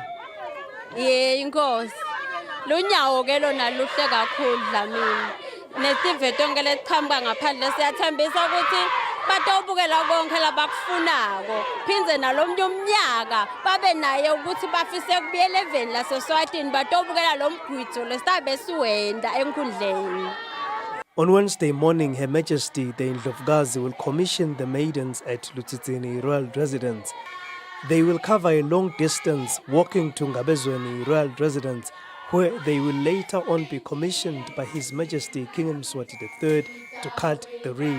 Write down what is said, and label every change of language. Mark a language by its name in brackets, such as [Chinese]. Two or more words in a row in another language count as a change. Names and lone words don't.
[Swati] inkosi lunyawo ke lona luhle kakhulu Dlamini nestive tonke lesiqhamuka ngaphandle siyathembisa ukuthi batawubukela konke labakufunako phindze nalomnye umnyaka babe naye ukuthi bafise kubuyela eveni laseSwatini batawubukela lo mgwitho lesitabe siwenda enkundleni. [English] On Wednesday morning, Her Majesty the Indlovukazi will commission the maidens at Lutsitsini Royal Residence. They will cover a long distance walking to Ngabezweni Royal Residence, where they will later on be commissioned by His Majesty King Mswati III to cut the reed.